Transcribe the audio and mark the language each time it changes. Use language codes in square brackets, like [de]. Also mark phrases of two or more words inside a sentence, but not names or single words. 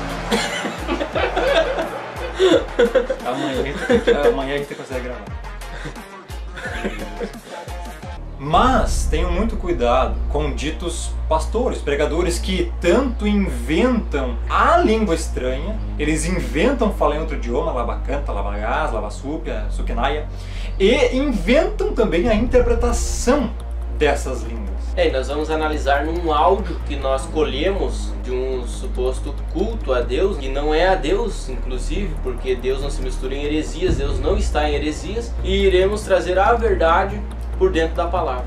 [pt] Amanhã a gente consegue gravar. Mas tenham muito cuidado com ditos pastores, pregadores que tanto inventam a língua estranha, eles inventam falar em outro idioma, labacanta, labagás, lavassúpia, suquinaia, e inventam também a interpretação dessas línguas. E nós vamos analisar num áudio que nós colhemos de um suposto culto a Deus, que não é a Deus, inclusive, porque Deus não se mistura em heresias, Deus não está em heresias, e iremos trazer a verdade por dentro da palavra.